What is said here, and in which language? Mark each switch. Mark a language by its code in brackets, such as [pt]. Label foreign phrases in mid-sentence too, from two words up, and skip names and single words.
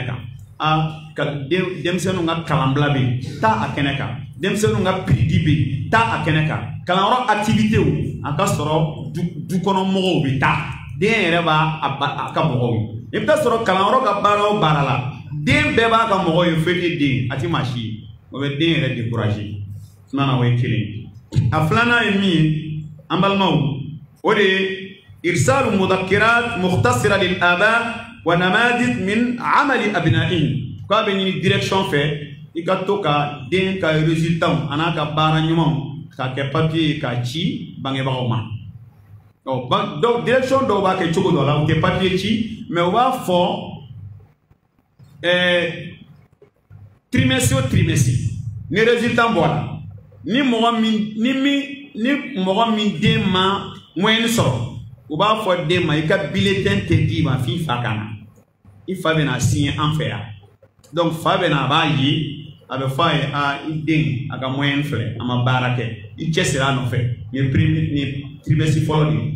[bm] kan denmisɛnninw ka kalanbila bɛ yen taa a kɛnɛ kan denmisɛnninw ka piridi bɛ yen taa a kɛnɛ kan kalanyɔrɔ activité a ka sɔrɔ du kɔnɔ mɔgɔw bɛ taa den yɛrɛ b'a ka mɔgɔw ye i bɛ taa sɔrɔ kalanyɔrɔ ka baara o baara la den bɛɛ b'a ka mɔgɔw ye fo e den a ti maa si ye o bɛ den yɛrɛ décourager filanan o ye kelen a filanan ye min ye an balimaw o de ye [ar] إرسال مذكرات مختصرة للآباء ونماذج من أعمال أبنائهم [bm] ko a bɛ ɲini direction fɛ i ka to ka den ka résultat a n'a ka baara ɲumanw k'a kɛ papier k'a ci bangebagaw ma donc direction dɔw b'a kɛ cogo dɔ la u tɛ papier ci mais u b'a fɔ trimestre o trimestre ni résultat bɔra ni mɔgɔ min den ma moyenne sɔrɔ u b'a fɔ den ma i ka bulletin tɛ d'i ma f'i fa ka na i fa bɛna signer an fɛ yan donc fa bɛna a b'a ye a bɛ fɔ a ye i den a ka moyenne filɛ a ma baara kɛ i cɛsiri a nɔfɛ nin trimestre fɔlɔ de